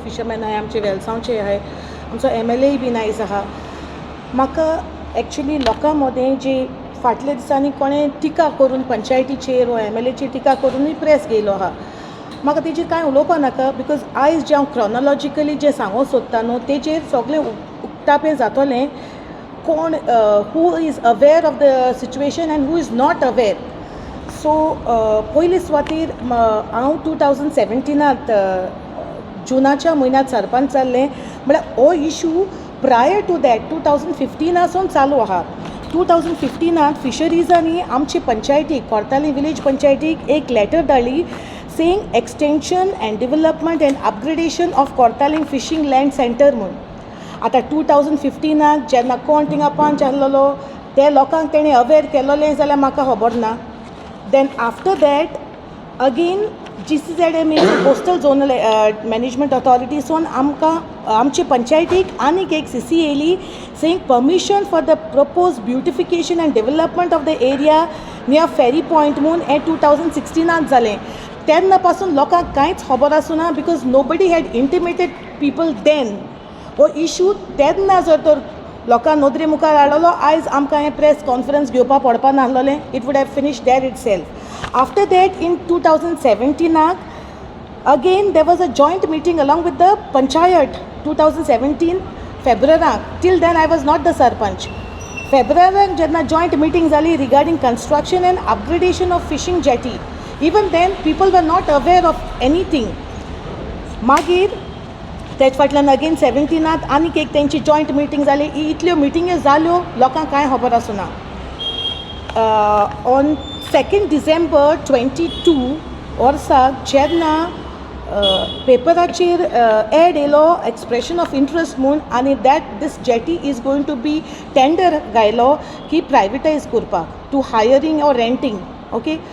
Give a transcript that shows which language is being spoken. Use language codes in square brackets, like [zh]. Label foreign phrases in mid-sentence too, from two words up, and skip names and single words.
[kok] फिशरमॅन आहाय आमचे वेलसांवचे आहाय आमचो MLA बी नायज आहा म्हाका एक्चुली लोकां मदें जे फाटल्या दिसांनी कोणें टिका करून पंचायतीचेर वा MLAचेर टिका करूनय प्रेस गेलो आहा म्हाका तेजेर कांय उलोवपा नाका बिकॉज आयज जे हांव क्रोनोलॉजिकली जे सांगूंक सोदता न्हू तेजेर सगळें उक्तापें जातलें [en] who is aware of the situation and who is not aware so [kok] पयले सुवातेर हांव 2017 जुनाच्या म्हयन्यांत सरपंच जाल्लें म्हळ्यार हो [en] issue prior to that [kok] 2015 सावन चालू आहा 2015 फिशरीजांनी आमचे पंचायतीक कोर्तालीम विलेज पंचायतीक एक लेटर धाडली [en] saying extension and development and upgradation of Kortalim fishing land center [kok] म्हूण आतां 2015 जेन्ना कोण थिंगा पंच आहलोलो ते लोकांक तेणें अवेर केलोलें जाल्यार म्हाका खबर ना [en] then after that again GCZMA Coastal Zonal Management Authoritysun [kok] आमकां आमचे पंचायतीक आनीक एक CC येयली [en] saying permission for the propose beautification and development of the area near ferry point [kok] म्हूण हें 2016 जालें तेन्ना पासून लोकांक कांयच खबर आसुना [en] because nobody had intimated people then [kok] हो इशू तेन्ना जर तर लोकां नदरे मुखार हाडलो आयज आमकां हें [en] press conference [kok] घेवपा पडपा नासलोलें [en] it would have finish there it self after that in [kok] 2017 [en] again there was a joint meeting along with the panchayat 2017 फेब्रुवाराक till then I was not the sarpanch [kok] फेब्रुवाराक जेन्ना जॉयंट मिटींग जाली [en] regarding construction and upgradation of fishing jetty even then people were not aware of anything [kok] मागीर तेच फाटल्यान अगेन 17 आनीक एक तेंची जॉयंट मिटींग जाली इतल्यो मिटिंग्यो जाल्यो लोकांक कांय खबर आसुना [en] on 2 December 22 [kok] वर्साक जेन्ना पेपराचेर एड येयलो [en] expression of interest [kok] म्हूण आनी [en] that this jetty is going to be tender [kok] गायलो की प्रायवेटायज करपाक [en] to hiring or renting okay